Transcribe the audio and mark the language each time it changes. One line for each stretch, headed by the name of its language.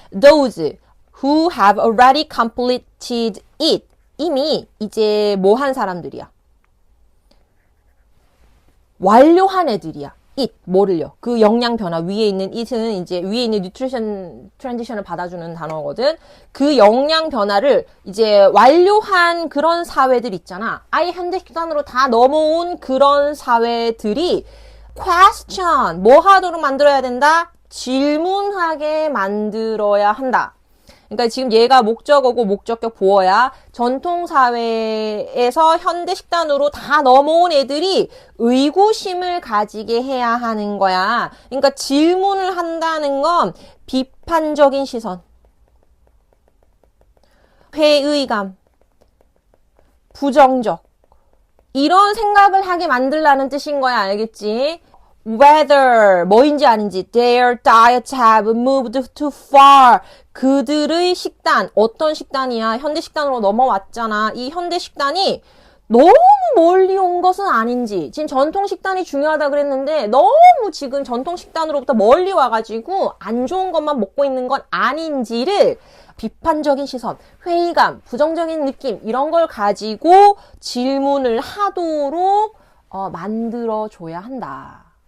English: Those who have already completed it.
Korean: 이미 이제 뭐 한 사람들이야? 완료한 애들이야. it, 뭐를요? 그 영양 변화 위에 있는 it은 이제 위에 있는 nutrition transition을 받아주는 단어거든. 그 영양 변화를 이제 완료한 그런 사회들 있잖아. 아예 현대 식단으로 다 넘어온 그런 사회들이 question, 뭐 하도록 만들어야 된다? 질문하게 만들어야 한다. 그러니까 지금 얘가 목적어고 목적격 보어야 전통사회에서 현대 식단으로 다 넘어온 애들이 의구심을 가지게 해야 하는 거야. 그러니까 질문을 한다는 건 비판적인 시선, 회의감, 부정적, 이런 생각을 하게 만들라는 뜻인 거야. 알겠지?
English: Whether
Korean: 뭐인지 아닌지
English: their diets have moved too far.
Korean: 그들의 식단, 어떤 식단이야? 현대 식단으로 넘어왔잖아. 이 현대 식단이 너무 멀리 온 것은 아닌지. 지금 전통 식단이 중요하다 그랬는데 너무 지금 전통 식단으로부터 멀리 와가지고 안 좋은 것만 먹고 있는 건 아닌지를 비판적인 시선, 회의감, 부정적인 느낌 이런 걸 가지고 질문을 하도록 만들어줘야 한다.